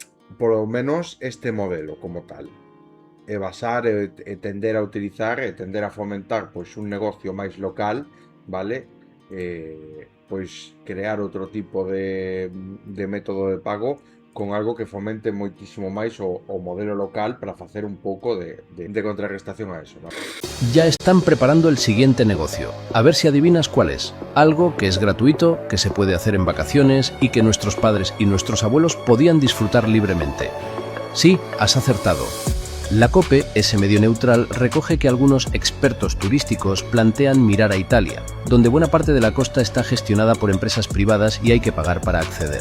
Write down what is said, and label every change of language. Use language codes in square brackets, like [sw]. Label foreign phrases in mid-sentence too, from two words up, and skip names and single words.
[es] Por lo menos este modelo como tal, [gl] basar e tender a utilizar e tender a fomentar pois un negocio máis local, vale? Pois crear outro tipo de método de pago con algo que fomente moitísimo máis o modelo local para facer un pouco de contrarrestación a eso, ¿no? [es] Ya están preparando el siguiente negocio. A ver si adivinas cuál es. Algo que es gratuito, que se puede hacer en vacaciones y que nuestros padres y nuestros abuelos podían disfrutar libremente. Sí, has acertado. La COPE, ese medio neutral, recoge que algunos expertos turísticos plantean mirar a Italia, donde buena parte de la costa está gestionada por empresas privadas y hay que pagar para acceder.